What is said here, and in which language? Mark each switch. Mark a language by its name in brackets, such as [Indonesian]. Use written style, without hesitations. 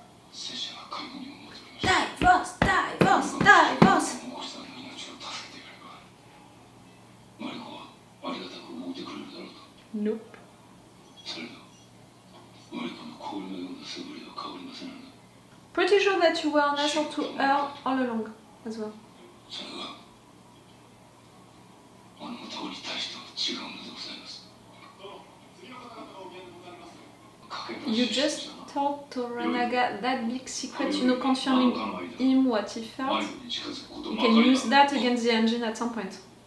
[Japanese] 拙者が介護に思っておりました。 [English] Divorce, divorce, divorce. [Japanese] お子さんの命を助けてやれば、マリコはありがたく思ってくれるだろうと。 [English] Nope. [Japanese] それが、マリコの氷のような素振りは変わりません。 [English] Pretty sure that you were an asshole to her all along as well. [Japanese] それが、あの男に対しては違うのでございます。 [English] You just told Toranaga that big secret, you know, confirming him what he felt. You can use that against the Anjin at some point.